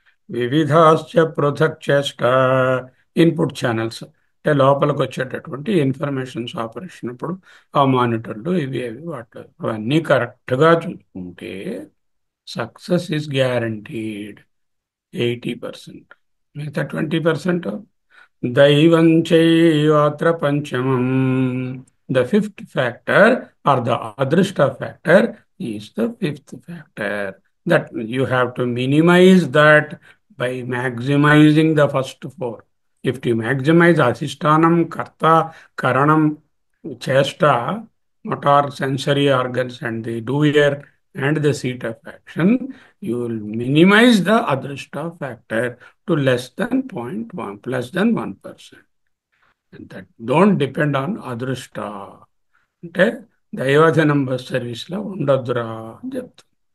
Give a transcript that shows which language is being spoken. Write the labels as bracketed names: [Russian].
[Sanskrit] వివిధాశ్చ పృథక్ చేష్ట, [Telugu] input channels అంటే లోపలికి వచ్చేటటువంటి ఇన్ఫర్మేషన్స్ ఆపరేషన్ అప్పుడు ఆ మానిటర్లు ఇవి అవి వాటి అవన్నీ కరెక్ట్గా చూసుకుంటే [English] success is guaranteed [Telugu] 80%. మిగతా 20% [Sanskrit] దైవం చైవాత్ర పంచమం. [English] The fifth factor are the adrishta factor is the fifth factor. That you have to minimize that by maximizing the first four. If you maximize Adhishtanam, Karta, Karanam, Chesta, motor sensory organs and the doer and the seat of action, you will minimize the Adhrishta factor to less than 0.1, less than 1%. And that don't depend on Adhrishta. [Telugu] అంటే దైవజనం bus సర్వీస్లో ఉండొద్దురా అని చెప్తాను.